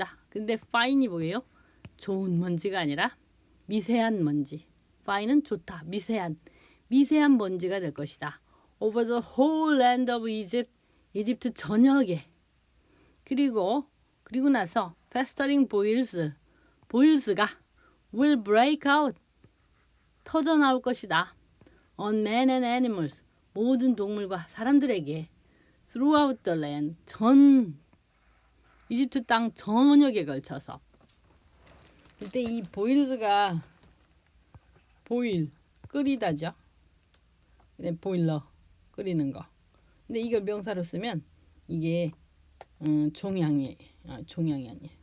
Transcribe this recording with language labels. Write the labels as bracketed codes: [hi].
[ko] 근데 fine이 뭐예요? 좋은 먼지가 아니라 미세한 먼지. fine은 좋다, 미세한 먼지가 될 것이다. [en] over the whole land of Egypt, [ko] 이집트 전역에. 그리고 나서 [en] festering boils [ko] 가 [en] will break out, [ko] 터져 나올 것이다. [en] on men and animals, [ko] 모든 동물과 사람들에게. [en] throughout the land, [ko] 이집트 땅 전역에 걸쳐서. 이때 이 boils가 끓이다죠. 보일러, 끓이는 거. 근데 이걸 명사로 쓰면 이게 종양이 아니에요.